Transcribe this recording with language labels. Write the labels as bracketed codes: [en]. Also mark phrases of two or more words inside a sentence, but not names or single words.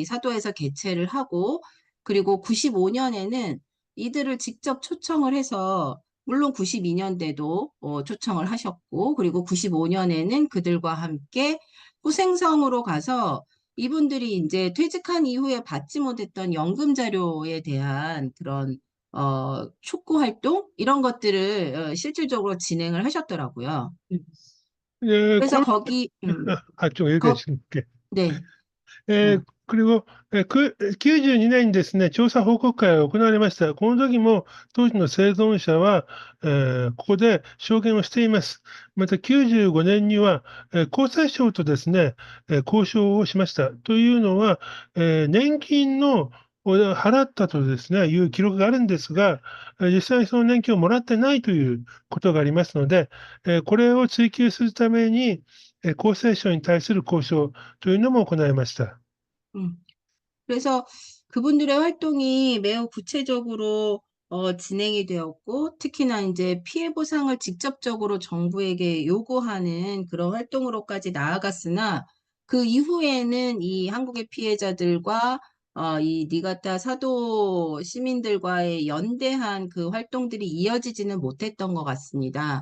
[ko] 사도에서 개최를 하고, 그리고 95년에는 이들을 직접 초청을 해서 물론 92년대도 초청을 하셨고, 그리고 95년에는 그들과 함께 후생성으로 가서 이분들이 이제 퇴직한 이후에 받지 못했던 연금 자료에 대한 그런 촉구 활동 이런 것들을 실질적으로 진행을 하셨더라고요. こ 그래서 の、 거기 [ja] ちょ、よろしく。 [ko] 네, えー 어, [ja] 그리고92 年にですね、調査報告会が行われました。この時も当時の生存者は、ここで証言をしています。また95年には、厚生省とですね、交渉をしました。というのは、年金のを払ったとですね、いう記録があるんですが、実際にその年金をもらってないということがありますので、これを追求するために、厚生省に対する交渉というのも行いました。 음. [ko] 그래서 그분들의 활동이 매우 구체적으로 진행이 되었고, 특히나 이제 피해 보상을 직접적으로 정부에게 요구하는 그런 활동으로까지 나아갔으나, 그 이후에는 이 한국의 피해자들과 이 니가타 사도 시민들과의 연대한 그 활동들이 이어지지는 못했던 것 같습니다.